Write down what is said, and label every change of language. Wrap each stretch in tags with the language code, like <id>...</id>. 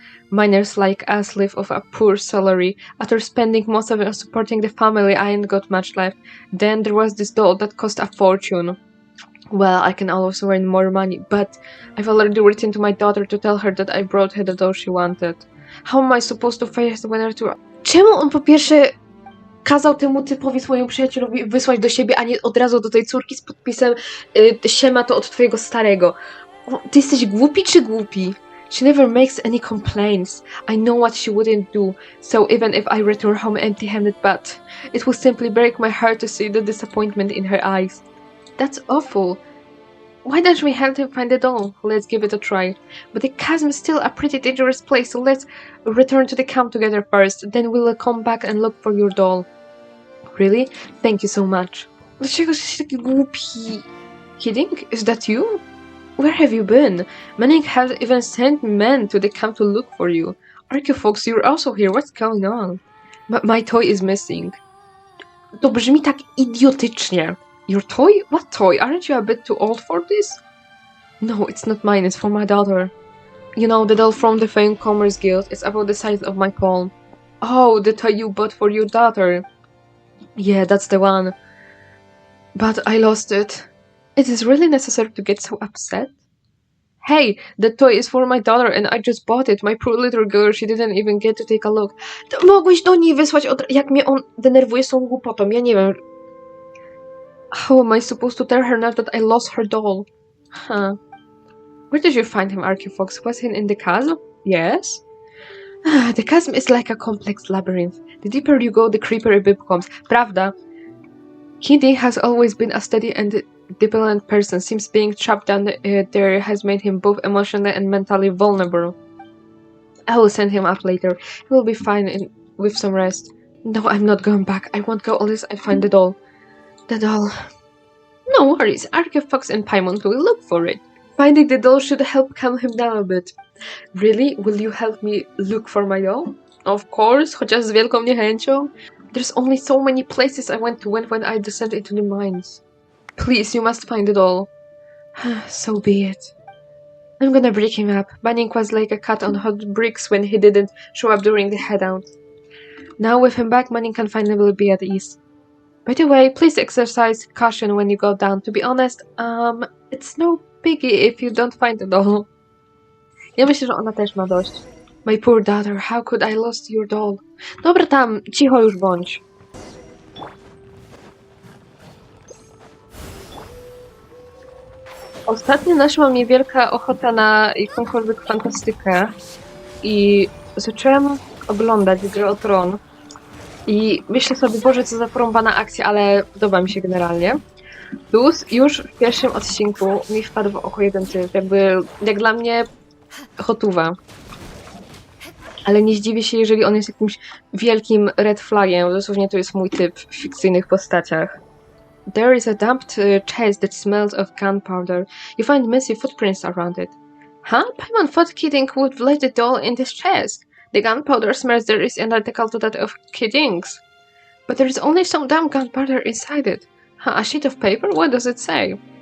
<en>Miners like us live off a poor salary. After spending most of it on supporting the family, I ain't got much left. Then there was this doll that cost a fortune. Well, I can always earn more money, but I've already written to my daughter to tell her that I brought her the doll she wanted. How am I supposed to face the winner to...</en> <pl>Czemu on po pierwsze kazał temu typowi, swojemu przyjacielowi wysłać do siebie, a nie od razu do tej córki z podpisem siema to od twojego starego? O, ty jesteś głupi czy głupi?</pl> <en>She never makes any complaints. I know what she wouldn't do, so even if I return home empty-handed, but it will simply break my heart to see the disappointment in her eyes. That's awful. Why don't we help him find the doll? Let's give it a try. But the chasm is still a pretty dangerous place, so let's return to the camp together first. Then we'll come back and look for your doll. Really? Thank you so much.</en> <pl>Dlaczego jesteś taki głupi?</pl> <en>Kidding? Is that you? Where have you been? Manning has even sent men to the camp to look for you. Archie Fox, you're also here. What's going on? My toy is missing.</en> <pl>To brzmi tak idiotycznie.</pl> <en>Your toy? What toy? Aren't you a bit too old for this? No, it's not mine. It's for my daughter. You know, the doll from the Feyung Commerce Guild. It's about the size of my palm. Oh, the toy you bought for your daughter. Yeah, that's the one. But I lost it. It is really necessary to get so upset? Hey, the toy is for my daughter and I just bought it. My poor little girl, she didn't even get to take a look.</en> <pl>To mogłeś do niej wysłać jak mnie on denerwuje z tą głupotą, ja nie wiem.</pl> <en>How am I supposed to tell her now that I lost her doll? Huh. Where did you find him, Archie Fox? Was he in the chasm? Yes? The chasm is like a complex labyrinth. The deeper you go, the creepier it becomes. Pravda. Kitty has always been a steady and dependent person. Seems being trapped down there has made him both emotionally and mentally vulnerable. I will send him up later. He will be fine with some rest. No, I'm not going back. I won't go unless I find the doll. The doll. No worries. Archie Fox and Paimon will look for it. Finding the doll should help calm him down a bit. Really? Will you help me look for my doll? Of course,</en> <pl>chociaż z wielką niechęcią.</pl> <en>There's only so many places I went to when I descended into the mines. Please, you must find the doll. So be it. I'm gonna break him up. Manning was like a cat on hot bricks when he didn't show up during the headout. Now with him back, Manning can finally be at ease. By the way, please exercise caution when you go down. To be honest, it's no biggie if you don't find the doll.</en> <pl>Ja myślę, że ona też ma dość.</pl> <en>My poor daughter, how could I lost your doll?</en> <pl>Dobra tam, cicho już bądź. Ostatnio naszła mnie wielka ochota na jakąkolwiek fantastykę i zacząłem oglądać Grę o Tron i myślę sobie, Boże, co za porąbana akcja, ale podoba mi się generalnie. Plus już w pierwszym odcinku mi wpadł w oko jeden typ, jakby jak dla mnie hotuwa. Ale nie zdziwię się, jeżeli on jest jakimś wielkim red flagiem, dosłownie to jest mój typ w fikcyjnych postaciach.</pl> <en>there is a dumped chest that smells of gunpowder. You find messy footprints around it. Huh? Paimon thought Kidding would place the doll in this chest. The gunpowder smells there is identical to that of Kidding's. But there is only some damn gunpowder inside it. Huh, a sheet of paper? What does it say?</en>